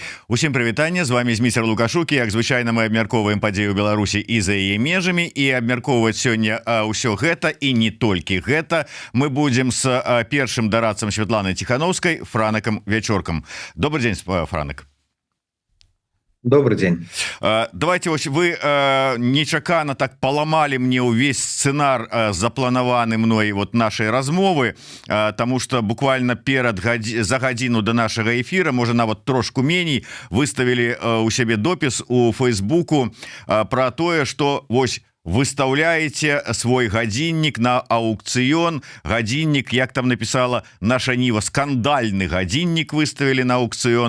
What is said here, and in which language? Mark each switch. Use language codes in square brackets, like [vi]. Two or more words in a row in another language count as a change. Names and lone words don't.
[be] Усім прывітанне, [ru] з вами [be] Зміцер Лукашук, як звычайна мы абмяркоўваем падзею Беларусі і за яе межамі, і абмяркоўваць сёння ўсё гэта і не толькі гэта мы будзем з першым дарадцам Святланы Ціхановскай, Франакам Вячоркам. [ru] Добрый день, Франак. Добрый день. Давайте вы [be] нечакана так паламалі мне ўвесь сцэнар запланаваны мной вот нашай размовы, [ru] тому что [be] буквально за гадзіну до нашага эфира, можа нават трошку меней, выставілі у сябе допіс у Фейсбуку про тое, что вось выставляете свой гадзіннік на аукцыён. Гадзіннік, як там написала наша Ніва, скандальны гадзіннік выставілі на аукцыён.